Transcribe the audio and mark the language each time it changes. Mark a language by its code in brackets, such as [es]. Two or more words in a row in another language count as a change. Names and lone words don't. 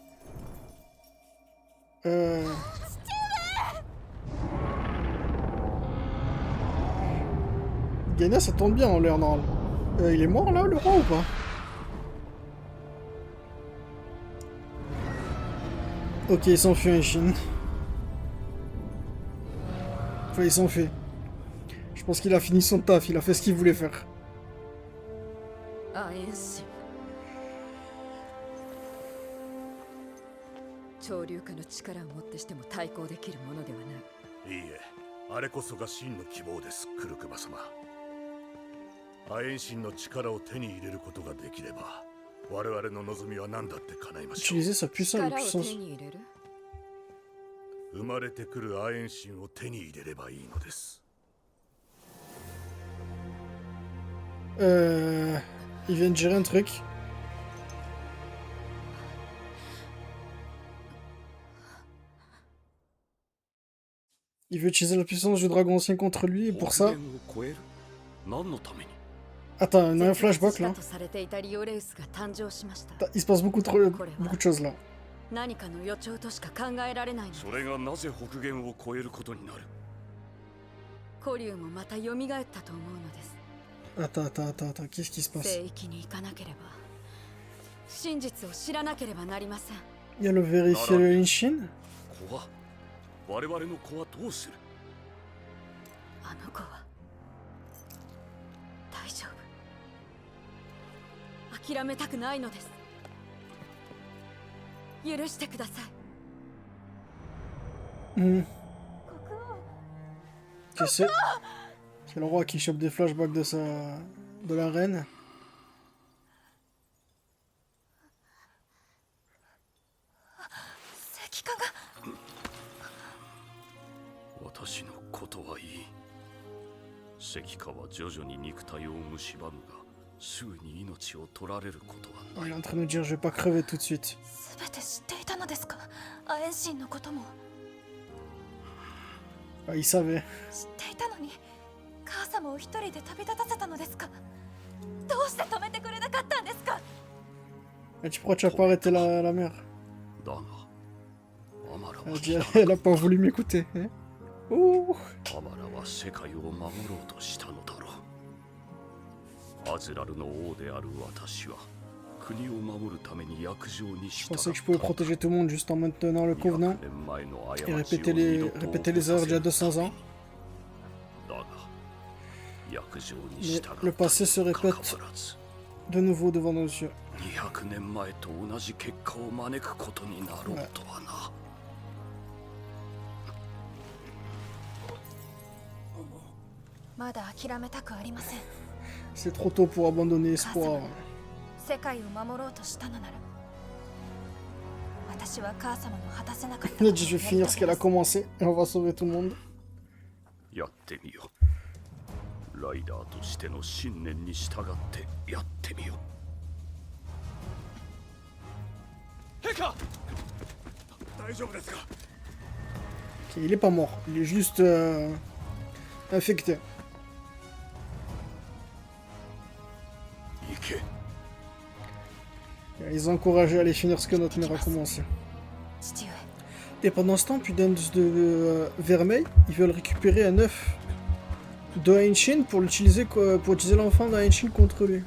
[fr] Diana, ça tombe bien en l'air normal. Il est mort là, le roi ou pas? Ok, il s'enfuit un Chine. Enfin, il s'enfuit. Je pense qu'il a fini son taf, il a fait ce qu'il voulait faire. [ja] アエンシン潮流化の力をもってしても対抗できるものではない。いいえ、あれこそが真の希望です、クルクマ様。アエンシンの力を手に入れることができれば、我々の望みは何だって叶いましょう。 [fr] Utiliser sa puissance, [ja] 力を手に入れる。生まれてくるアエンシンを手に入れればいいのです。 [fr] Il vient de gérer un truc. Il veut utiliser la puissance du dragon ancien contre lui et pour ça... Attends, on a un flashback là. Il se passe beaucoup de choses là. [ja] 何かの予兆としか考えられないのです。それがなぜ北限を越えることになる。コリュウもまた蘇ったと思うのです。 [fr] Attends, qu'est-ce qui se passe? [ja] 聖域に行かなければ、真実を知らなければなりません。 [fr] Il y a le vérifier le Inshin? [ja] 子は我々の子はどうする。あの子は大丈夫。諦めたくないのです。許してください。 [fr] C'est le roi qui chope des flashbacks de la reine. [ja] 石化が私のことはいい。石化は徐々に肉体を蝕むが、すぐに命を取られることはない。 [fr] Il est en train de nous dire je vais pas crever tout de suite. [ja] 全て知っていたのですか？アエンシンのことも。 [fr] Ah, il savait. [ja] 知っていたのに母様を一人で旅立たせたのですか？どうして止めてくれなかったんですか？ [fr] Et pourquoi tu as pas arrêté la mère? [ja] だが、アマラは [fr] Elle a pas voulu m'écouter. Hein? Oh. [ja] アマラは世界を守ろうとしたのだろう。アズラルの王である私は国を守るために約定にし [fr] Je [ja] た。 [fr] pensais que je pouvais protéger tout le monde juste en maintenant le Covenant et répéter les erreurs d'il y a 200 ans. Mais le passé se répète de nouveau devant nos yeux. [ja] 200 年前と同じ結果を招くことになろうとはな。まだ諦めたくありません。 [fr] C'est trop tôt pour abandonner espoir. [ja] 世界を守ろうとしたのなら、私は母様の果たせなかった。 [fr] Elle a dit je vais finir ce qu'elle a commencé et on va sauver tout le monde. [ja] やってみよう。ライダーとしての信念に従ってやってみよ。陛下大丈夫ですか。 [fr] Ok, il est pas mort, il est juste infecté. [ja] 行け。 [fr] Ils ont encouragé à aller finir ce que notre mère a commencé. [ja] 父上 [fr] Et pendant ce temps, Pudens de Vermeil, ils veulent récupérer un œuf de Henshin pour l'utiliser pour utiliser l'enfant de Henshin contre lui.